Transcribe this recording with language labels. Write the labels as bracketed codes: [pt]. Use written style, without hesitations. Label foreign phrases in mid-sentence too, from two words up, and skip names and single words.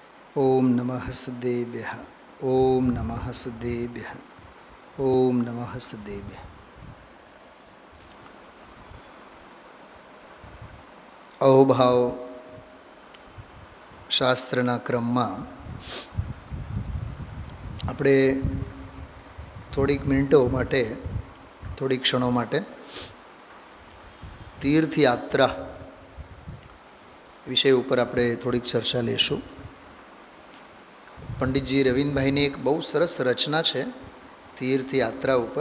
[sa] ओम नमः सदेभ्यः। ओम नमः सदेभ्यः। ओम नमः सदेभ्यः। [gu] અહોભાવ શાસ્ત્રના ક્રમમાં આપણે થોડીક મિનિટો માટે થોડીક ક્ષણો માટે તીર્થયાત્રા વિષય ઉપર આપણે થોડીક ચર્ચા લેશું. પંડિતજી રવિન્દ્રભાઈની એક બહુ સરસ રચના છે તીર્થયાત્રા ઉપર.